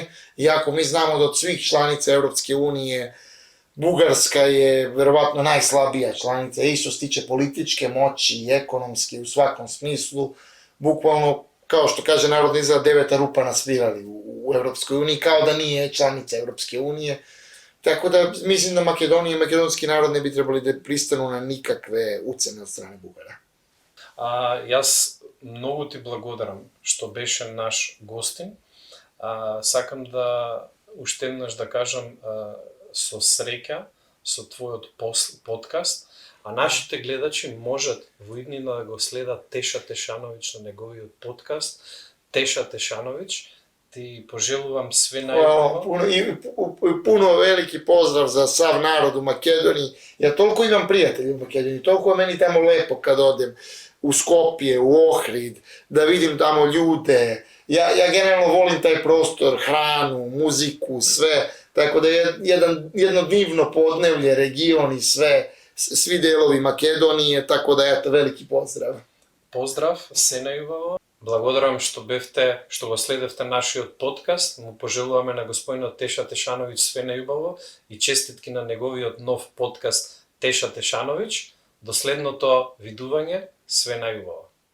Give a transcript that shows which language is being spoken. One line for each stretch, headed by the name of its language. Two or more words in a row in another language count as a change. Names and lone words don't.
Serbian: Iako mi znamo da od svih članica Evropske unije Bugarska je verovatno najslabija članica, i što se tiče političke moći i ekonomske u svakom smislu, bukvalno, kao što kaže narodni izraz, 9 rupa nasvirali u Evropskoj uniji, kao da nije članica Evropske unije. Tako da mislim da Makedonija i makedonski narod ne bi trebali da pristanu na nikakve ucene od strane Bugara.
Macedonian: Јас многу ти благодарам што беше наш гостин. Сакам да уште еднаш да кажам со среќа со твојот подкаст, а нашите гледачи можат во иднина да го следат Теша Тешановиќ на неговиот подкаст. Теша Тешановиќ, ти пожелувам све најдобро.
Serbian: Puno veliki pozdrav za sav narod u Makedoniji. Ja toliko imam prijatelja u Makedoniji, toliko je meni tamo lepo kad odem u Skopje, u Ohrid, da vidim tamo ljude. Ja generalno volim taj prostor, hranu, muziku, sve. Tako da je jedno divno podnevlje, region i sve, svi delovi Makedonije, tako da eto, veliki pozdrav.
Macedonian: Поздрав, се најубаво. Благодарам што го следевте нашиот подкаст. Му пожелуваме на господинот Теша Тешановиќ све најубаво и честитки на неговиот нов подкаст Теша Тешановиќ. До следното видување, све најубаво.